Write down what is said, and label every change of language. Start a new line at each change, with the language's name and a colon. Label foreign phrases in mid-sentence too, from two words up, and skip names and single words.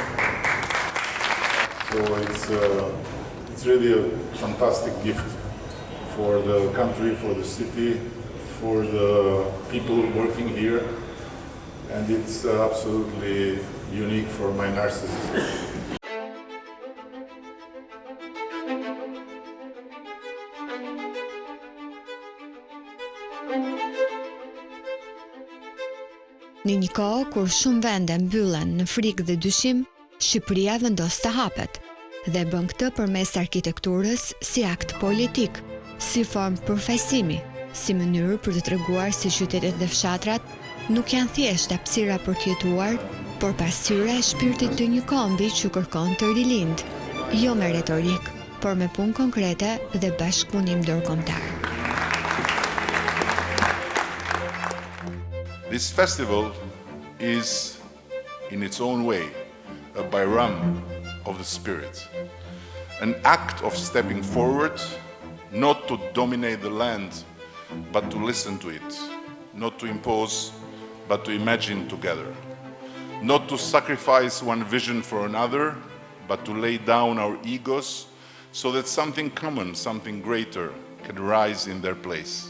English: So it's really a fantastic gift for the country, for the city, for the people working here, and it's absolutely unique for my narcissism.
Albanian: Në një kohë kur shumë vende mbyllen në frikë dhe dyshim, Shqipëria vendos të hapet dhe bën këtë përmes arkitekturës si akt politik, si formë përfaqësimi, si mënyrë për të treguar se qytetet dhe fshatrat nuk janë thjesht hapësira për të jetuar, por pasqyra e shpirtit të një kombi që kërkon të rilind, jo me retorik, por me punë konkrete dhe bashkëpunim ndërkombëtar.
English: This festival is, in its own way, a bayram of the spirit, an act of stepping forward, not to dominate the land, but to listen to it, not to impose, but to imagine together, not to sacrifice one vision for another, but to lay down our egos so that something common, something greater can rise in their place.